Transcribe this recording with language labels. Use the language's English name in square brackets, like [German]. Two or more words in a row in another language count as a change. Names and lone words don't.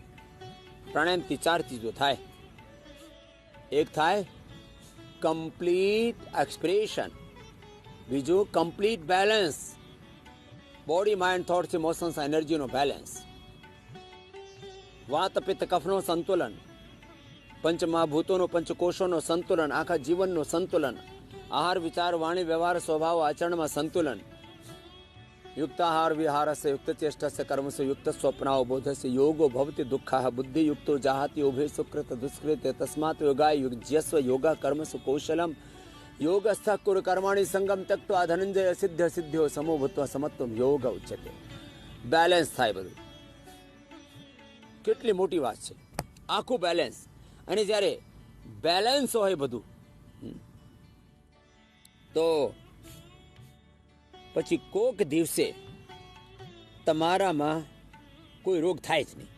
[Gujarati] પ્રાણાયામથી 4 ચીજો થાય. એક થાય [English] complete expression, [Gujarati] બીજું [English] complete balance, body, mind, thoughts, emotions, [Gujarati] એનર્જીનો બેલેન્સ, વાત પિત્ત કફનો સંતુલન, પંચમહાભૂતોનો, પંચકોશોનો સંતુલન, આખા જીવનનું સંતુલન, આહાર, વિચાર, વાણી, વ્યવહાર, સ્વભાવ, આચરણમાં સંતુલન, [Sanskrit] युक्ताहार विहारस्य युक्तचेष्टस्य कर्मसु युक्तस्वप्नावबोधस्य योगो भवति दुःखः बुद्धियुक्तो जाहाति उभे सुकृत दुष्कृते तस्मात् योगाय युज्यस्व योगः कर्मसु कौशलम योगस्थः कुरु कर्माणि संगम त्यक्त्वा धनंजय सिद्ध सिद्ध्यो समो भूत्वा समत्वम યોગ ઉચ્યતે. [Gujarati] બેલેન્સ થાય બધું. કેટલી મોટી વાત છે, આખું બેલેન્સ. અને જ્યારે બેલેન્સ હોય બધું તો પછી કોક દિવસે તમારામાં કોઈ રોગ થાય જ નહીં.